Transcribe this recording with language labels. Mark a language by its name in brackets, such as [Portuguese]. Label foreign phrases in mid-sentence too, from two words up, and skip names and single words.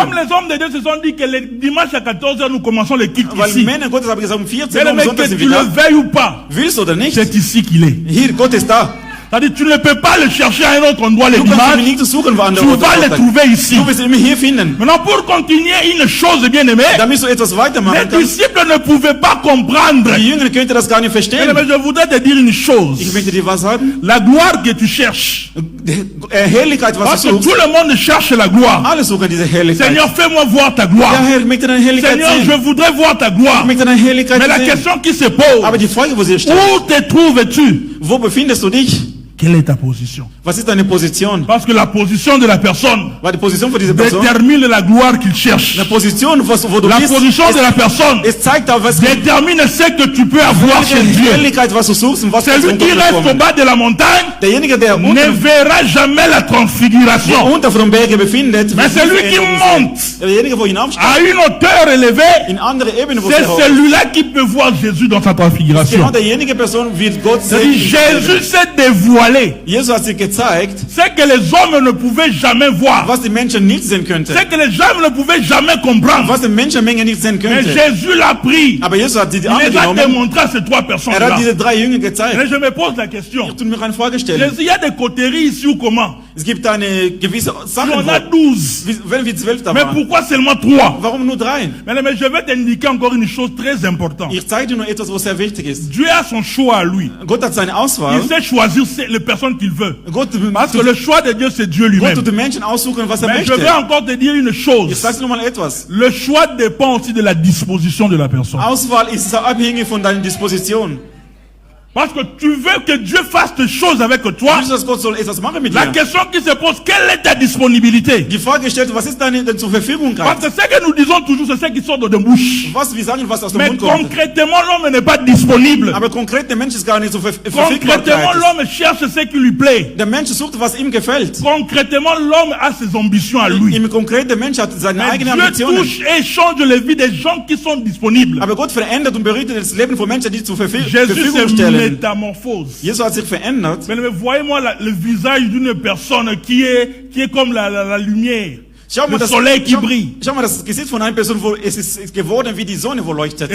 [French] Comme les hommes de Dieu se sont dit que les dimanches à 14h, nous commençons le culte [German] Weil [French] ici. [German] Männer Gottes haben gesagt, um 14 [French] Mais [German] Uhr am [French] mais [German] Sonntag [French] que [German] sind [French] tu [German] wir [French] le [German] da. [French] veuilles ou pas, [German] Willst du oder nicht? [French] c'est ici qu'il est. [German] Hier, Gott ist da. [French] C'est-à-dire, tu ne peux pas le chercher à un autre endroit les [German] Du kannst ihn [French] dimanches. [German] nicht suchen, woanders. [French] Tu vas le trouver ici. [German] Du wirst ihn immer hier finden. [French] Maintenant, pour continuer une chose, bien aimé, [German] Damit du etwas [French] les [German] weitermachen kannst. [French] disciples ne pouvaient pas comprendre. [German] Die Jünger könnten das gar nicht [French] Mais [German] verstehen. [French] je voudrais te dire une [German] Ich [French] chose. [German] möchte dir was sagen. [French] La gloire que tu cherches. [German] Die Herrlichkeit, was [French] Parce [German] du [French] que [German] suchst. [French] tout le monde cherche la gloire. [German] Alle suchen diese Herrlichkeit. [French] Seigneur, fais-moi voir ta [German] Ja, [French] gloire. [German] Herr, ich möchte deine Herrlichkeit [French] Seigneur, je [German] sehen. [French] voudrais voir ta gloire. [German] Ich möchte deine Herrlichkeit [French] Mais la [German] sehen. [French] question qui se pose, [German] Aber die Frage, wo sie steht, [French] où te trouves-tu? [German] wo befindest du dich? [French] Quelle est ta position? [German] Was ist deine Position? [French] Parce que la position de la personne [German] Weil die Position von dieser Person, [French] détermine la gloire qu'il cherche. [German] die Position, wo du [French] La [German] bist, [French] position de la personne [German] es zeigt auf, was [French] détermine ce que tu peux avoir chez [German] welche [French] Dieu. [German] Herrlichkeit, was du suchst und was kannst du [French] Celui [German] von [French] qui [German] Gott [French] reste au [German] bekommen. [French] bas de la montagne [German] Derjenige, der [French] ne [German] unter, [French] verra jamais la transfiguration. [German] unter von dem Berge befindet, [French] Mais [German] wird [French] celui [German] die [French] qui [German] Veränderung [French] monte [German] sehen. Derjenige, wo hinaufsteigt, [French] à une hauteur élevée, [German] in andere Ebene, wo [French] c'est [German] sehr hoch ist. [French] celui-là qui peut voir Jésus dans sa [German] Genau [French] transfiguration. [German] derjenige Person wird Gott sehen. [French] C'est-à-dire, Jésus s'est dévoilé. [German] Jesus hat sich gezeigt, [French] Ce que les hommes ne pouvaient jamais voir. [German] was die Menschen nicht sehen könnten. [French] Ce que les hommes ne pouvaient jamais comprendre. [German] Was die Menschenmenge nicht sehen [French] Mais [German] könnte. [French] Jésus l'a pris. [German] Aber Jesus hat die [French] Il les a [German] angenommen. [French] démontré à ces trois [German] Er [French] personnes-là. [German] hat diese 3 Jünger gezeigt. [French] Et je me pose la question. [German] Ich tue mir eine Frage stellen. [French] Jésus, il y a des coteries ici ou comment? [German] Es gibt eine gewisse [French] Il y [German] Sache, [French] en a 12. [German] wenn wir 12 da [French] Mais [German] waren. [French] pourquoi seulement 3? [German] Warum nur 3? [French] Mais je vais t'indiquer encore une chose très importante. [German] Ich zeige dir nur etwas, was sehr wichtig ist. [French] Dieu a son choix à lui. [German] Gott hat seine Auswahl. [French] Il sait choisir les personnes qu'il veut. [German] Gott, [French] Parce que le choix de Dieu, c'est Dieu [German] Gott [French] lui-même. [German] tut den Menschen aussuchen, was [French] Mais je [German] möchte. [French] vais encore te dire une [German] Ich [French] chose. [German] sag's nur mal etwas. [French] Le choix dépend aussi de la disposition de la personne. [German] Auswahl ist abhängig von deiner Disposition. [French] Parce que tu veux que Dieu fasse des choses avec toi. [German] Willst du, dass Gott soll etwas machen mit [French] La [German] dir? [French] question qui se pose, quelle est ta disponibilité? [German] Die Frage stellt, was ist deine zur Verfügung [French] Parce [German] gerade? [French] que ce que nous disons toujours, c'est ce qui sort de nos bouches. [German] Was wir sagen, was aus dem [French] Mais [German] Mund kommt. [French] concrètement, l'homme n'est pas disponible. [German] Aber konkret, der Mensch ist gar nicht so verfügbar. [French] Concrètement, l'homme cherche ce qui lui plaît. [German] Der Mensch sucht, was ihm gefällt. [French] Concrètement, l'homme a ses ambitions à lui. [German] Im Konkret, der Mensch hat seine [French] Mais [German] eigenen [French] Dieu [German] Ambitionen. [French] touche et change les vies des gens qui sont disponibles. [German] Aber Gott verändert und berührt das Leben von Menschen, die zur [French] Jésus [German] Verfügung [French] se [German] stellen. [French] métamorphose. [German] Jesus hat sich verändert. [French] Mais voyez-moi le visage d'une personne qui est comme la lumière. Le soleil qui brille. [German] Schau mal das Gesicht von einer Person, wo es ist geworden wie die Sonne, wo leuchtet.